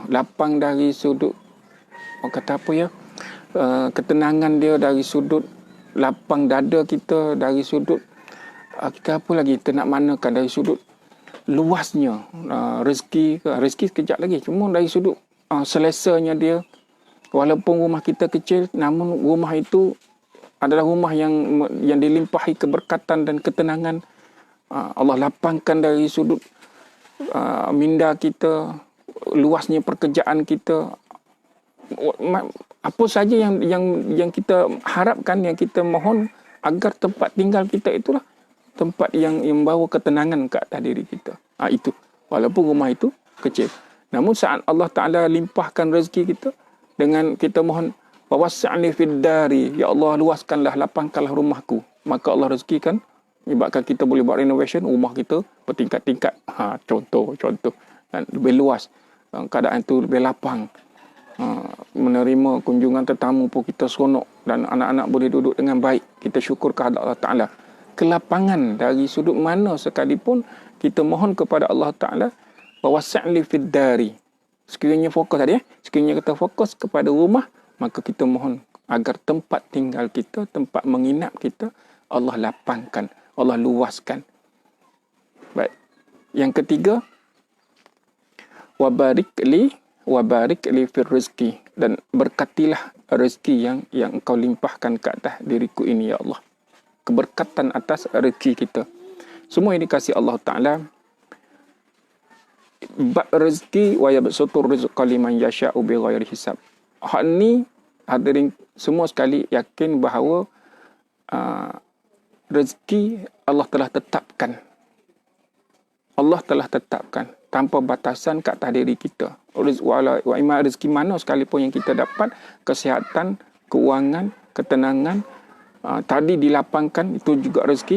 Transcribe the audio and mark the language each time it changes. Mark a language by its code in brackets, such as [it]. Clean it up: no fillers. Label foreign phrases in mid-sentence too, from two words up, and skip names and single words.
[ms] Lapang dari sudut, orang kata apa ya? Ketenangan dia dari sudut lapang dada kita, dari sudut kita apa lagi, kita nak manakan dari sudut luasnya rezeki sekejap lagi, cuma dari sudut selesanya dia, walaupun rumah kita kecil, namun rumah itu adalah rumah yang dilimpahi keberkatan dan ketenangan. Allah lapangkan dari sudut minda kita, luasnya pekerjaan kita, apa saja yang kita harapkan, yang kita mohon, agar tempat tinggal kita itulah tempat yang membawa ketenangan ke atas diri kita. Itu walaupun rumah itu kecil, namun saat Allah Ta'ala limpahkan rezeki kita dengan kita mohon [ar] ووسعني في داري, [ms] ya Allah luaskanlah, lapangkanlah rumahku, maka Allah rezekikan, menyebabkan kita boleh buat renovation rumah kita bertingkat-tingkat. Contoh dan lebih luas, keadaan itu lebih lapang. Menerima kunjungan tetamu pun kita seronok, dan anak-anak boleh duduk dengan baik. Kita syukur kepada Allah Ta'ala. Kelapangan dari sudut mana sekalipun, kita mohon kepada Allah Ta'ala [ar] ووسع لي في داري. [ms] Sekiranya fokus tadi, sekiranya kita fokus kepada rumah, maka kita mohon agar tempat tinggal kita, tempat menginap kita, Allah lapangkan, Allah luaskan. Baik. Yang ketiga, [ar] وبارك لي في رزقي, [ms] dan berkatilah rezeki yang engkau limpahkan ke atas diriku ini ya Allah. Keberkatan atas rezeki kita. Semua yang dikasih Allah Ta'ala. Bab rezeki [ar] ويبسط الرزق لمن يشاء بغير حساب. [ms] Hak ni hadirin semua sekali yakin bahawa rezeki Allah telah tetapkan. Allah telah tetapkan tanpa batasan kat atas diri kita. Wa ima rezeki mana sekalipun yang kita dapat, kesihatan, keuangan, ketenangan, tadi dilapangkan, itu juga rezeki.